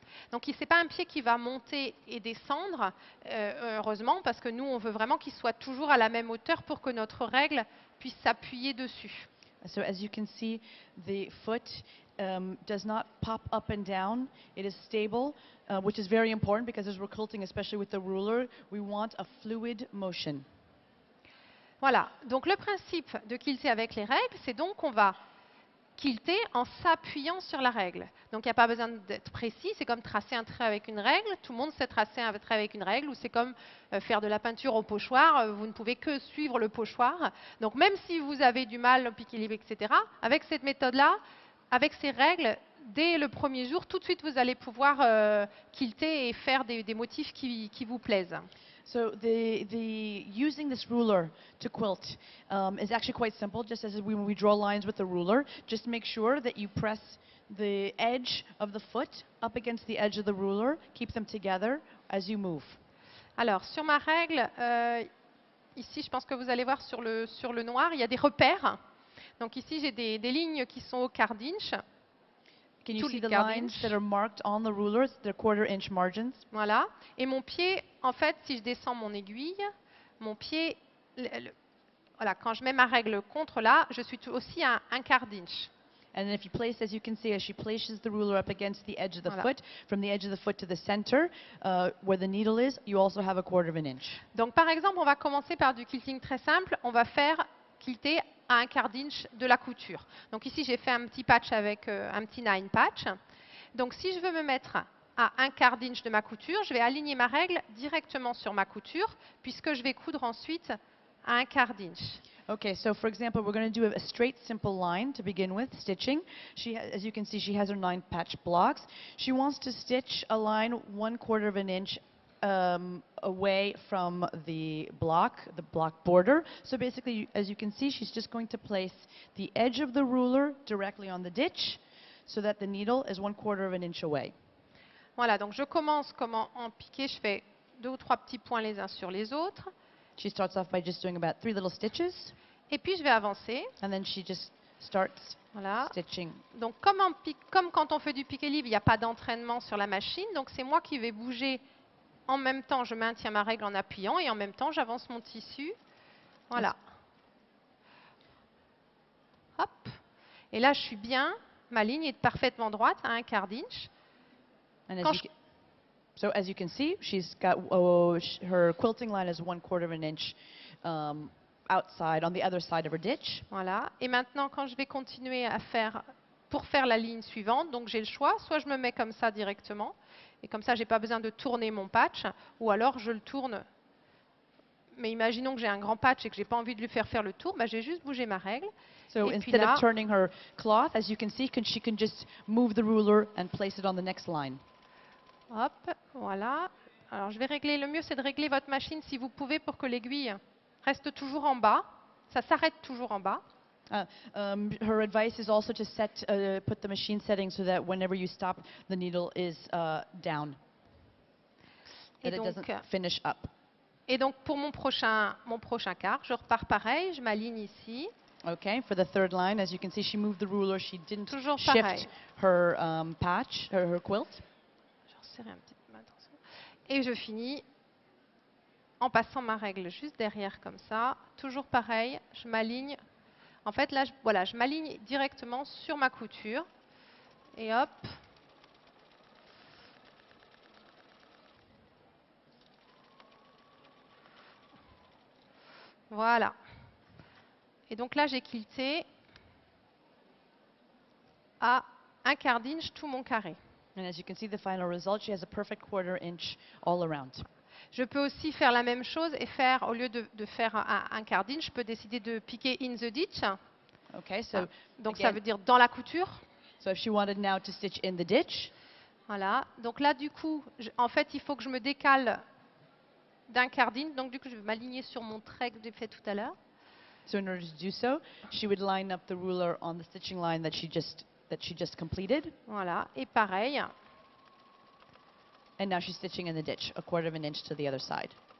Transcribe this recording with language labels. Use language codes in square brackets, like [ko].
[fr] Donc, ce n'est pas un pied qui va monter et descendre, heureusement, parce que nous, on veut vraiment qu'il soit toujours à la même hauteur pour que notre règle puisse s'appuyer dessus. [en] So as you can see, the foot does not pop up and down. It is stable, which is very important because as we're quilting, especially with the ruler, we want a fluid motion. [fr] Voilà, donc le principe de quilter avec les règles, c'est donc qu'on va quilter en s'appuyant sur la règle. Donc il n'y a pas besoin d'être précis, c'est comme tracer un trait avec une règle, tout le monde sait tracer un trait avec une règle, ou c'est comme faire de la peinture au pochoir, vous ne pouvez que suivre le pochoir. Donc même si vous avez du mal au piqué libre, etc., avec cette méthode-là, avec ces règles, dès le premier jour, tout de suite vous allez pouvoir quilter et faire des motifs qui vous plaisent. [en] So using this ruler to quilt is actually quite simple. Just as when we draw lines with the ruler, just make sure that you press the edge of the foot up against the edge of the ruler. Keep them together as you move. [fr] Alors sur ma règle, ici je pense que vous allez voir sur le noir, il y a des repères. Donc ici j'ai des lignes qui sont au quart d'inch. [en] Can you see the lines that are marked on the rulers? They're quarter-inch margins. [fr] Voilà. Et mon pied, en fait, si je descends mon aiguille, mon pied, voilà, quand je mets ma règle contre là, je suis aussi à un quart d'inch. [en] And then if you place, as you can see, as she places the ruler up against the edge of the foot, from the edge of the foot to the center, where the needle is, you also have a quarter of an inch. [fr] Donc, par exemple, on va commencer par du quilting très simple. On va faire quilter à un quart d'inch de la couture. Donc ici, j'ai fait un petit patch avec un petit 9 patch. Donc si je veux me mettre à un quart d'inch de ma couture, je vais aligner ma règle directement sur ma couture, puisque je vais coudre ensuite à un quart d'inch. [en] Okay, so for example, we're going to do a straight, simple line to begin with, stitching. As you can see, she has her 9 patch blocks. She wants to stitch a line 1/4 of an inch away from the block border. So basically, as you can see, she's just going to place the edge of the ruler directly on the ditch so that the needle is 1/4 of an inch away. [fr] Voilà, donc je commence comme en piqué, je fais 2 ou 3 petits points les uns sur les autres. [en] She starts off by just doing about 3 little stitches. [fr] Et puis je vais avancer. [en] And then she just starts stitching. [fr] Donc comme quand on fait du piqué libre, il n'y a pas d'entraînement sur la machine, donc c'est moi qui vais bouger. En même temps, je maintiens ma règle en appuyant et en même temps, j'avance mon tissu. Voilà. Hop. Et là, je suis bien. Ma ligne est parfaitement droite à un quart d'inch. [en] So as you can see, she's got her quilting line is 1/4 of an inch outside on the other side of her ditch. [fr] Voilà. Et maintenant, quand je vais continuer pour faire la ligne suivante, donc j'ai le choix, soit je me mets comme ça directement, et comme ça, je n'ai pas besoin de tourner mon patch, ou alors je le tourne. Mais imaginons que j'ai un grand patch et que je n'ai pas envie de lui faire le tour, bah, je vais juste bouger ma règle. [en] So instead of turning her cloth, as you can see, she can just move the ruler and place it on the next line. [fr] Hop, voilà. Alors je vais régler, le mieux c'est de régler votre machine si vous pouvez pour que l'aiguille reste toujours en bas. Ça s'arrête toujours en bas. [en] Her advice is also to put the machine setting so that whenever you stop, the needle is down. That it doesn't finish up. [fr] Et donc pour mon prochain quart, je repars pareil, je m'aligne ici. [en] Okay, for the third line, as you can see, she moved the ruler. She didn't [fr] toujours [en] shift [fr] pareil. [en] her patch, her quilt. [fr] Je resserre un petit peu, attention. Et je finis en passant ma règle juste derrière comme ça. Toujours pareil, je m'aligne. En fait, là, voilà, je m'aligne directement sur ma couture. Et hop. Voilà. Et donc là, j'ai quilté à un quart d'inch tout mon carré. [en] And as you can see, the final result, she has a perfect 1/4 inch all around. [fr] Je peux aussi faire la même chose et faire, au lieu de faire un quart d'inch, je peux décider de piquer [en] in the ditch. Okay, so [fr] Donc ça [en] again, [fr] veut dire dans la couture. [en] so if she wanted now to stitch in the ditch, [fr] Voilà. Donc là, du coup, en fait, il faut que je me décale d'un quart d'inch. Donc du coup, je vais m'aligner sur mon trait que j'ai fait tout à l'heure. [en] so in order to do so, she would line up the ruler on the stitching line that she just completed, [fr] Voilà. Et pareil. [en] and now she's stitching in the ditch, a 1/4 of an inch to the other side.